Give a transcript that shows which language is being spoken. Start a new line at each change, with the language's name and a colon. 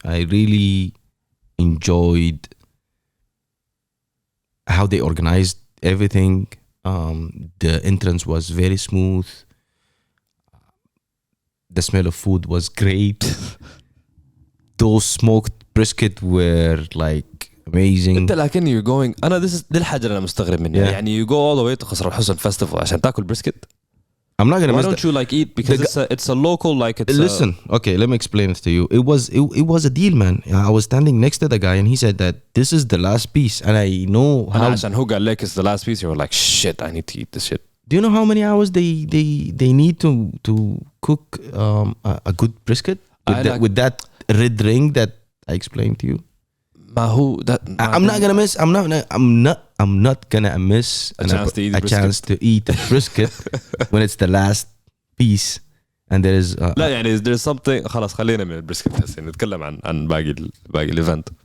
English: I really enjoyed how they organized everything. The entrance was very smooth. The smell of food was great. Those smoked brisket were like amazing.
Arabic: انت لكن
English: you're going
Arabic: انا
English: this is
Arabic: دي الحاجه اللي انا مستغرب منها.
English: Yeah. يعني you go all the way to قصر الحسن festival
Arabic: عشان تاكل
English: brisket. I'm not gonna Why miss don't you like eat because it's a local like it's Listen, okay, let me explain it to you. It was a deal, man. I was standing next to the guy and he said that this is the last piece, and I know
Arabic: أنا
English: how.
Arabic: عشان هو قال لك
English: it's the last piece, you were like shit I need to eat this shit. Do you know how many hours they need to cook a good brisket with that red ring that I explained to you?
Arabic: ما هو that
English: I'm not gonna miss. I'm not gonna miss a chance to eat a brisket when it's the last piece and there is.
Arabic: لا يعني
English: there's something.
Arabic: خلاص خلينا من البريسكت هسه نتكلم عن باقي الايفنت.